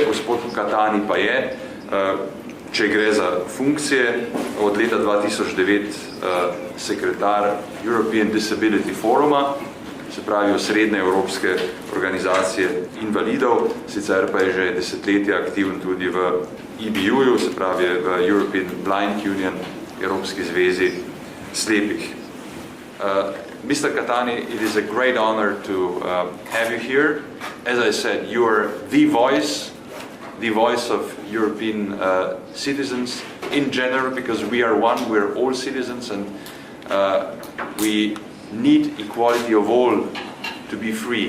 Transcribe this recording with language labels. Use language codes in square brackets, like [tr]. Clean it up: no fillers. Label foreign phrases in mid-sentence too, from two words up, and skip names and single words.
[sl] Gospod Cattani pa je, če gre za funkcije, od leta 2009 sekretar European Disability Foruma, se pravi osrednje evropske organizacije invalidov, sicer pa je že desetletja aktiven tudi v EBU-ju, se pravi v European Blind Union, Evropski zvezi slepih. [en] Mr. Cattani, it is a great honor to have you here. As I said, you are the voice of European citizens in general, because we are one, we're all citizens, and we need equality of all to be free.